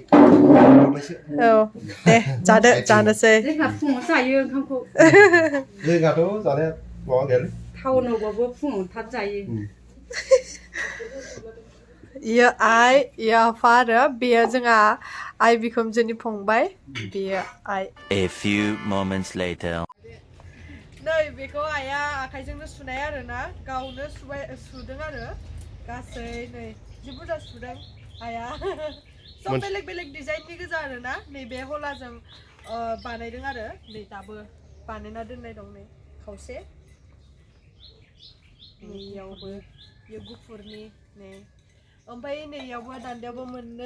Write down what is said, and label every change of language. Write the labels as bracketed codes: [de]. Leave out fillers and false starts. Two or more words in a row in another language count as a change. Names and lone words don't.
[brx] औ दे जादो जानोसै जोंहा फुङाव जायो ओंखामखौ जोंहाथ' जानाया माबा गैयालै टाउनावबाबो फुङाव थाब जायो इयो आइ इयो आफा आरो बेयो जोंहा आइ बिखुनजोनि फंबाय बेयो आइ [en] A few moments later. [brx] नै बेखौ आइया आखाइजोंनो सुनाय आरो ना गावनो सुदों आरो गासै नै जि बुरजा सुदों आइया सब बेलेग बेलेग डिजाइननि गोजा आरो ना नैबे हलाजों बानायदों आरो नै दाबो बानायना दोननाय दं नै खावसे नैयावबो इयो गुफुरनि नै ओमफ्राय नैयावबो दान्दायावबो मोननै